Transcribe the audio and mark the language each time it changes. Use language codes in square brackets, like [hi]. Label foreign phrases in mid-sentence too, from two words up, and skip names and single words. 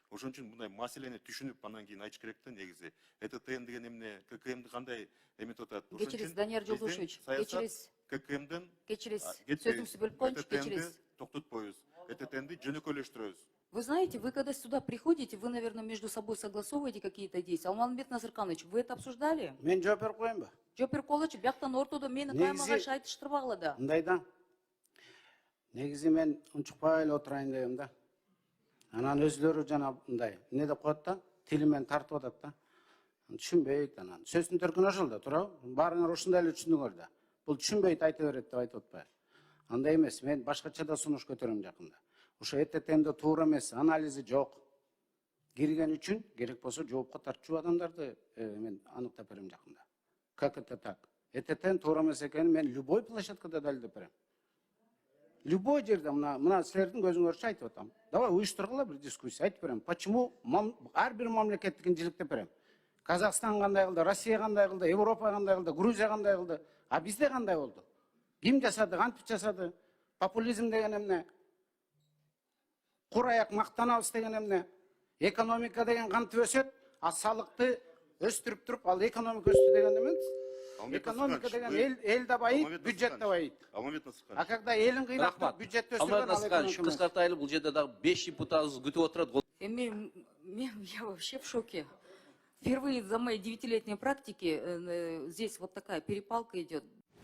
[ky] Ошон үчүн мындай маселени түшүнүп анан кийин айтыш керек да негизи. ЭТТН деген эмне, ККМди кандай эметип атат? Кечириз, Данияр Жолдошевич, кечириз. ККМдин Кечириз. Сөзүңүздү бөлүп коюңчу, кечириз. Токтотпойбуз. ЭТТНди жөнөкөйлөштүрөбүз. [ru] Вы знаете, вы когда сюда приходите, вы, наверное, между собой согласовываете какие-то действия. Алмазбек Назырканович, вы это обсуждали? [ky] Мен жооп берип коеюнбу? Жооп берип койгучу, бияктан ортодо мени каймагач айтыштырбагыла да. Мындай да. Негизи мен унчукпай эле отурайын дегем да. Анан өзлөрү жана мындай эмне деп коет да, тилимен тартып атат да. Түшүнбөйт анан. Сөздүн төркүнү ошол да, туурабы? Баарыңар ушундай эле түшүндүңөр да. Бул түшүнбөйт айта берет деп айтып атпайбы? Андай эмес, мен башкача да сунуш көтөрөм жакында. Ошо ЭТТНде туура эмес, анализи жок. Кирген үчүн керек болсо жоопко тартчу адамдарды мен аныктап берем жакында. [ru] Как это так? [ky] ЭТТН туура эмес экенин мен любой площадкада далилдеп берем. Любой жерде мына силердин көзүңөрчө айтып атам. Давай уюштургула бир дискуссия, айтып берем. Почему ар бир мамлекеттикин жиликтеп берем. Казакстан кандай кылды, Россия кандай кылды, Европа кандай кылды, Грузия кандай кылды, а бизде кандай болду? Ким жасады, кантип жасады? Популизм деген эмне? Кур аяк мактанабыз деген эмне? Экономика деген кантип өсөт, а салыкты өстүрүп туруп, ал экономика өстү деген эмес. Экономика деген эл да байыйт, бюджет да байыйт. [ru] А когда [ky] элин кыйнап, бюджет өстүргөн, ал экономика. Кыскартайлы, бул жерде дагы 5 депутатыбыз күтүп отурат. [ru] Я вообще в шоке. Впервые за мои 9-летние практики здесь вот такая перепалка идет.